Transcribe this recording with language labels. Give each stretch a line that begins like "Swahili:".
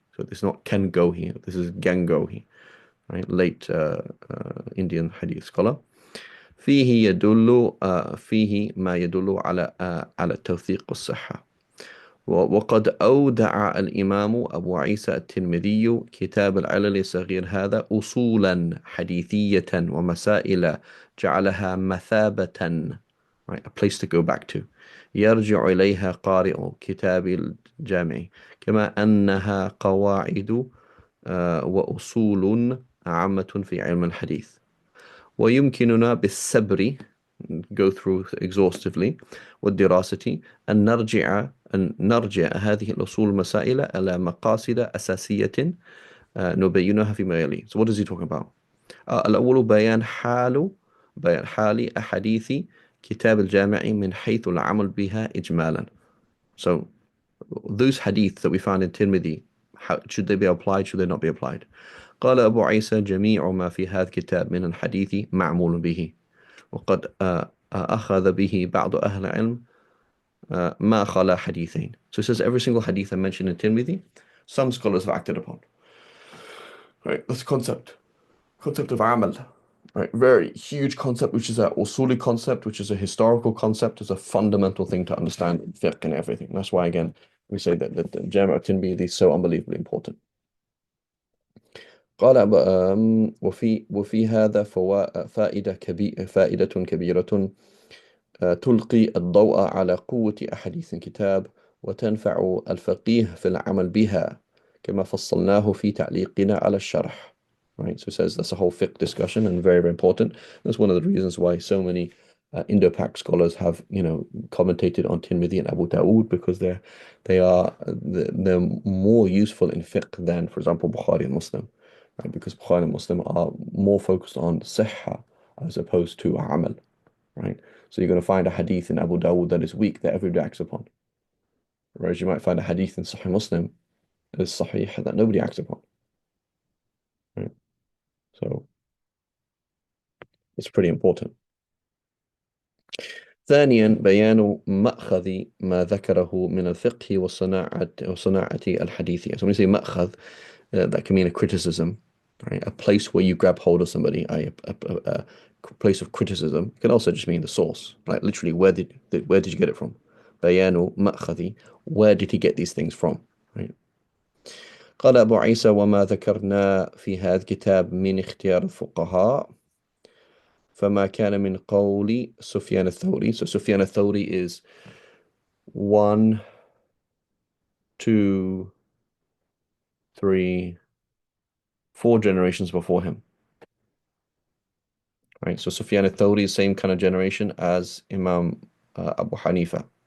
English: So this is not Kangohi, this is Gangohi, right? Late Indian hadith scholar.
Arabic: فيه ما يدل على التوثيق والصحة. وقد أودع الإمام أبو عيسى الترمذي كتاب العلل الصغير هذا أصولا حديثية ومسائل جعلها مثابة,
English: right, a place to go back to,
Arabic: يرجع إليها قارئ كتاب الجامع، كما أنها قواعد وأصول عامة في علم الحديث. ويمكننا بالصبر
English: go through exhaustively
Arabic: والدراسة أن نرجع هذه الأصول المسائل إلى مقاصد أساسية نبينها فيما يلي.
English: So what is he talking about?
Arabic: الأول بيان حال أحاديث كتاب الجامع من حيث العمل بها إجمالا.
English: So those hadith that we found in Tirmidhi, should they be applied, should they not be applied?
Arabic: قال أبو عيسى جميع ما في هذا الكتاب من الحديث معمول به وقد أخذ به بعض أهل العلم ما خلا حديثين.
English: So it says every single hadith I mentioned in Tirmidhi, some scholars have acted upon. Right, that's concept of amal. Right, very huge concept, which is a usuli concept, which is a historical concept, is a fundamental thing to understand in fiqh and everything. That's why, again, we say that the Jami' al-Tirmidhi is so unbelievably important.
Arabic: قال وفي هذا فائدة كبيرة تلقي الضوء على قوة أحاديث الكتاب وتنفع الفقيه في العمل بها كما فصلناه في تعليقنا على الشرح.
English: Right, so it says that's a whole fiqh discussion and very, very important. That's one of the reasons why so many Indo-Pak scholars have, commentated on Tirmidhi and Abu Dawood, because they're more useful in fiqh than, for example, Bukhari and Muslim. Right, because Bukhari and Muslim are more focused on sihha as opposed to amal. Right, so you're going to find a hadith in Abu Dawood that is weak that everybody acts upon. Whereas you might find a hadith in Sahih Muslim that is sahih that nobody acts upon. Right, so it's pretty important.
Arabic: ثانيا بيان مأخذ ما ذكره من الفقه وصناعة الحديث.
English: So when you say مأخذ, that can mean a criticism, right? A place where you grab hold of somebody, a place of criticism. It can also just mean the source, right? Literally, where did you get it from?
Arabic: بيان مأخذ,
English: where did he get these things from, right?
Arabic: قال أبو عيسى وما ذكرنا في هذا الكتاب من اختيار الفقهاء فما كان من قول سفيان الثوري.
English: So Sufyan al-Thawri is 1, 2, 3, 4 generations before him. Right, so Sufyan al-Thawri is same kind of generation as Imam Abu Hanifa.